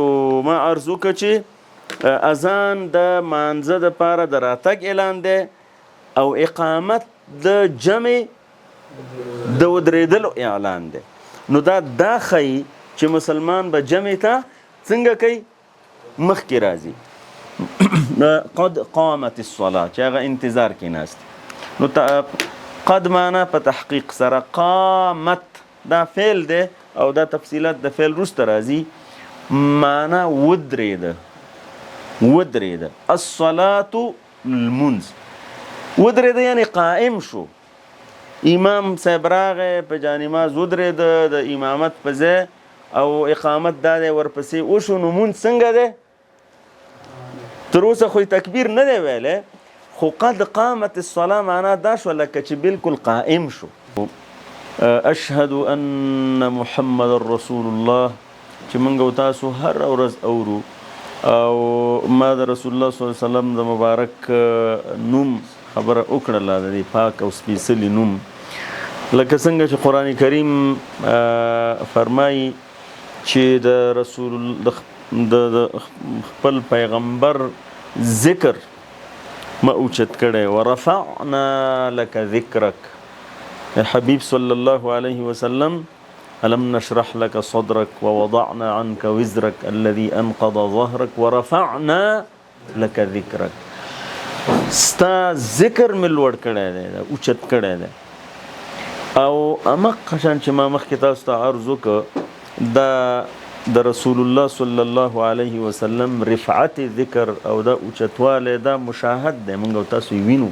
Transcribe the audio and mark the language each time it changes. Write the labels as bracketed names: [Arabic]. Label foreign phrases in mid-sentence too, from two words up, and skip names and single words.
[Pashto] ما عرض وکړه چې اذان د مانځه دپاره د راتګ اعلان دی، او اقامت د جمع د ودرېدلو اعلان دی. نو دا ښیي چې مسلمان به جمع ته څنګه کوي؟ مخکې راځي. [Arabic] قد قامت الصلاة [Pashto] چې هغه انتظار کې ناست. نو قد معنا په تحقیق سره، قامت دا فعل دی او دا تفصیلات د فعل وروسته راځي. معنا ودرېده، ودرېده. الصلاة المنز، ودرېده یعنی قائم شو. امام صاحب راغی په جانماز ودرېده د امامت په ځای او اقامت دا دی ورپسې وشو. نو مونځ څنګه دی؟ تر اوسه خو تکبیر نه دی ویلی، خو [Arabic] قد قامت الصلاة [Pashto] معنا دا شو لکه چې بالکل قائم شو. [Arabic] اشهد ان محمد رسول الله [Pashto] چې موږ او تاسو هر ورځ اورو او ما د رسول الله [Arabic] صلی الله علیه وسلم [Pashto] د مبارک نوم خبره وکړله، د دې پاک او سپېڅلي نوم، لکه څنګه چې قرآن کریم فرمایي چې د رسول د خپل پیغمبر ذکر ما اوچت کړی. [Arabic] ورفعنا لك ذکرک، حبیب صلی الله علیه وسلم، ألم نشرح لك صدرك ووضعنا عنك وزرك الذي أنقض ظهرك ورفعنا لك ذكرك. [Pashto] ستا ذکر مې لوړ کړی دی، اوچت کړی دی. او امق شان چې ما مخکې تاسو ته عرض وکړه، دا د رسول الله [Arabic] صلی الله علیه وسلم [Pashto] رفعت ذکر او دا اوچتوالی دا مشاهد دی، موږ او تاسو یې وینو.